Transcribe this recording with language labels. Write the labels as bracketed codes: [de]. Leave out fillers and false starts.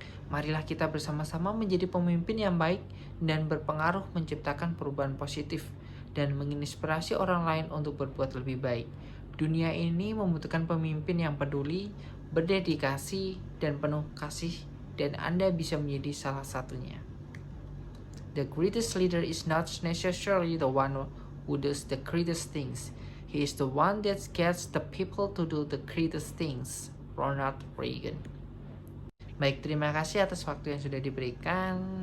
[id] Marilah kita bersama-sama menjadi pemimpin yang baik dan berpengaruh menciptakan perubahan positif dan menginspirasi orang lain untuk berbuat lebih baik. Dunia ini membutuhkan pemimpin yang peduli, berdedikasi, dan penuh kasih, dan Anda bisa menjadi salah satunya. [en] The greatest leader is not necessarily the one who does the greatest things. He is the one that gets the people to do the greatest things. Ronald Reagan. [id] Baik, terima kasih atas waktu yang sudah diberikan.